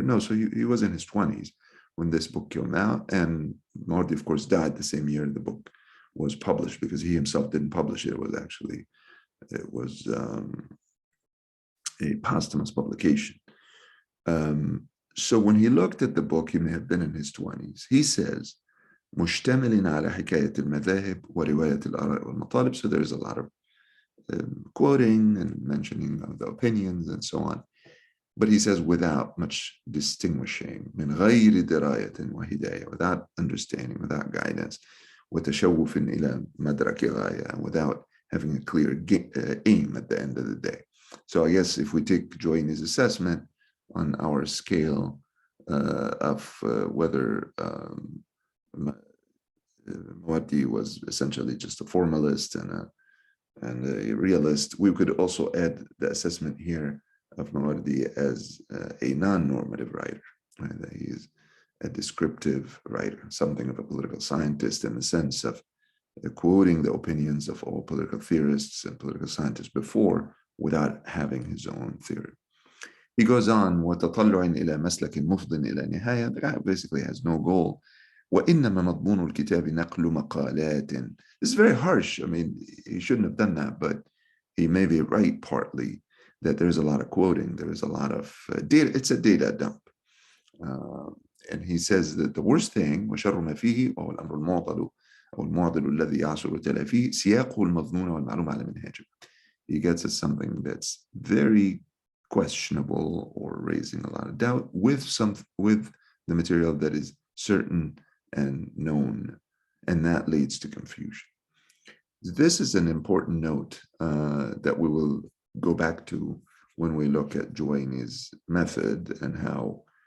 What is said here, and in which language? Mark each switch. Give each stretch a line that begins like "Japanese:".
English: No, so he was in his 20s when this book came out. And Mawardi, of course, died the same year the book was published, because he himself didn't publish it. It was a posthumous publication. So when he looked at the book, he may have been in his 20s. He says,
Arabic: مشتمل على حكاية المذاهب ورواية الآراء والمطالب.
English: So there's a lot of quoting and mentioning of the opinions and so on. But he says, without much distinguishing,
Arabic: من غير دراية وهداية,
English: without understanding, without guidance,
Arabic: وتشوف إلى مدرك غاية,
English: without having a clear aim at the end of the day. So I guess if we take Juwayni's assessment on our scale of whether Mawardi was essentially just a formalist and a realist, we could also add the assessment here of Mawardi as a non-normative writer, right? That he is a descriptive writer, something of a political scientist, in the sense of quoting the opinions of all political theorists and political scientists before, without having his own theory. He goes on,
Arabic: وتطلع إلى مسلك مفضٍ إلى نهاية.
English: The guy basically has no goal.
Arabic: وإنما مضمون الكتاب نقل مقالات.
English: This is very harsh. I mean, he shouldn't have done that, but he may be right partly that there's a lot of quoting. There is a lot of data. It's a data dump. And he says that the worst thing,
Arabic: وشر ما فيه وهو الأمر المعضل أو المعضل الذي يعصر تلافيه سياقه المضمون والمعلوم على منهاجه.
English: He gets at something that's very questionable or raising a lot of doubt with the material that is certain and known, and that leads to confusion. This is an important note that we will go back to when we look at Juwayni's method and how